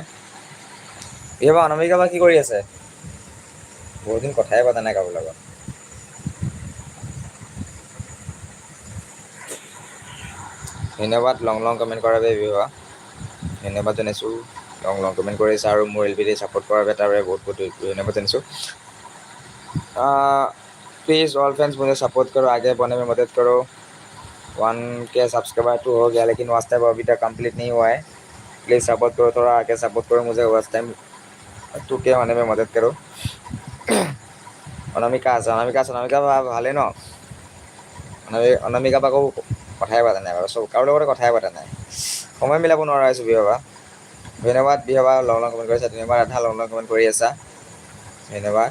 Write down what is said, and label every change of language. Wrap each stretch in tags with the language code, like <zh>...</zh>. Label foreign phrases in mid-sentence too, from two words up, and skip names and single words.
<as>বিভাবা অনামিকা বা কি কৰি আছে? বহুত দিন কথাই পতা নাই কাৰোৰ লগত। ধন্যবাদ</as> <en>long long comment</en> <as>কৰাৰ বাবে বিভাবা, ধন্যবাদ জনাইছোঁ।</as> <en>long long comment</en> <as>কৰিছা আৰু মোৰ এলপিটি ছাপোৰ্ট কৰাৰ বাবে তাৰ বাবে বহুত বহুত ধন্যবাদ জনাইছোঁ।</as> <en>please all friends</en> <hi>मुझे सपोर्ट करो, आगे बढ़ने में मदद करो। 1K सब्सक्राइबर तो हो गया, लेकिन</hi> <en>watch time</en> <hi>अभी तक कंप्लीट नहीं हुआ है।</hi> <en>please support</en> <hi>करो, थोड़ा आगे सपोर्ट करो मुझे,</hi> <en>watch time</en> <hi>2K होने में मदद करो।</hi> <as>অনামিকা ভালেই ন? অনামিকা আকৌ কথাই পতা নাই বাৰু, কাৰো লগতে কথাই পতা নাই, সময় মিলাব নোৱাৰা হৈছোঁ বিভাবা। ধন্যবাদ বিভাবা,</as> <en>long long comment</en> <as>কৰিছা, ধন্যবাদ এটা</as> <en>long long comment</en> <as>কৰি আছা, ধন্যবাদ।</as>